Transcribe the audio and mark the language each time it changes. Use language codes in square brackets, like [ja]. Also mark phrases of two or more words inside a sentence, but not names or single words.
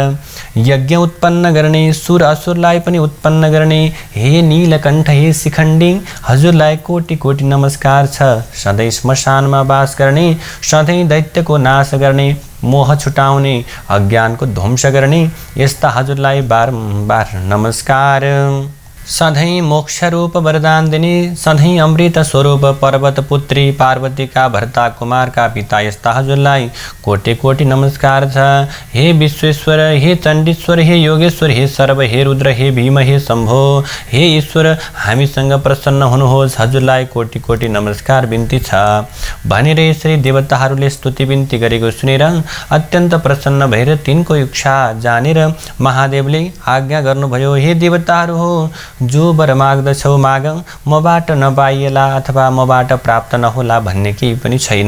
[ne] यज्ञ उत्पन्न गर्ने, सुर असुरलाई पनि उत्पन्न गर्ने हे नीलकण्ठ, हे शिखण्डी, हजुरलाई कोटि कोटि नमस्कार छ। सधैँ श्मशानमा वास गर्ने, सधैँ दैत्यको नाश गर्ने, मोह छुटाउने, अज्ञानको ध्वंस गर्ने यस्ता हजुरलाई बारम्बार नमस्कार। सधैँ मोक्ष रूप वरदान दिने, सधैँ अमृत स्वरूप पर्वत पुत्री पार्वतीका भर्ता कुमारका पिता यस्ता हजुरलाई कोटि कोटि नमस्कार छ। हे विश्वेश्वर, हे चण्डीश्वर, हे योगेश्वर, हे सर्व, हे रुद्र, हे भीम, हे शम्भो, हे ईश्वर, हामीसँग प्रसन्न हुनुहोस्, हजुरलाई कोटि कोटि नमस्कार बिन्ती छ भनेर यसरी देवताहरूले स्तुति बिन्ती गरेको सुनेर अत्यन्त प्रसन्न भएर तिनको इच्छा जानेर महादेवले आज्ञा गर्नुभयो, हे देवताहरू हो, जो वर माग्दछौ माग, मबाट नपाइएला अथवा मबाट प्राप्त नहोला भन्ने केही पनि छैन।